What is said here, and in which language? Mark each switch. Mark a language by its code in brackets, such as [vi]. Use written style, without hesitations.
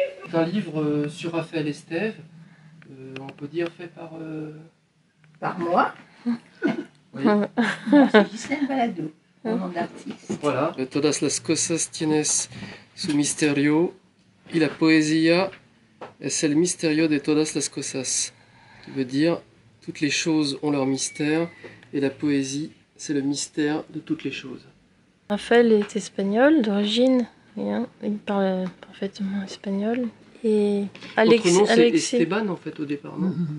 [fr] C'est un livre sur Raphaël Estève, on peut dire fait par... Par moi. Oui. C'est Gisèle Balado, mon nom d'artiste. Voilà. [es] Todas las cosas tienes su misterio y la poesía es el misterio de todas las cosas. [fr] Qui veut dire toutes les choses ont leur mystère et la poésie c'est le mystère de toutes les choses. Raphaël est espagnol d'origine, il parle parfaitement espagnol. Et Votre nom c'est Alexis. Esteban en fait au départ, non?